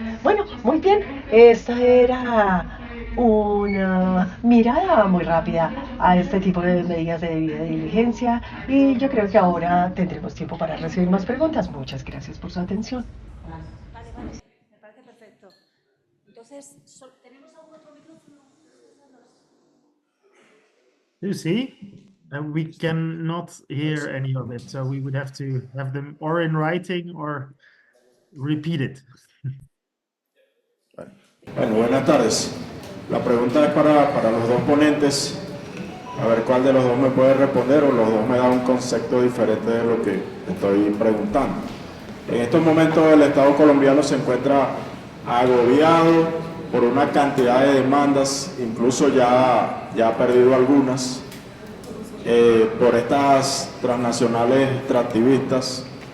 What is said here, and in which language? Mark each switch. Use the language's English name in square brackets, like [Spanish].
[Spanish] Bueno, muy bien, esta era una mirada muy rápida a este tipo de medidas de debida diligencia y yo creo que ahora tendremos tiempo para recibir más preguntas. Muchas gracias por su atención. Vale, me parece perfecto. Entonces, ¿tenemos algún otro micrófono? [English] You see, we cannot hear any of it, so we would have to have them or in writing or repeat it. [Spanish] Bueno, buenas tardes. La pregunta es para los dos ponentes, a ver cuál de los dos me puede responder o los dos me dan un concepto diferente de lo que estoy preguntando. En estos momentos el Estado colombiano se encuentra agobiado por una cantidad de demandas, incluso ya ha perdido algunas, por estas transnacionales extractivistas.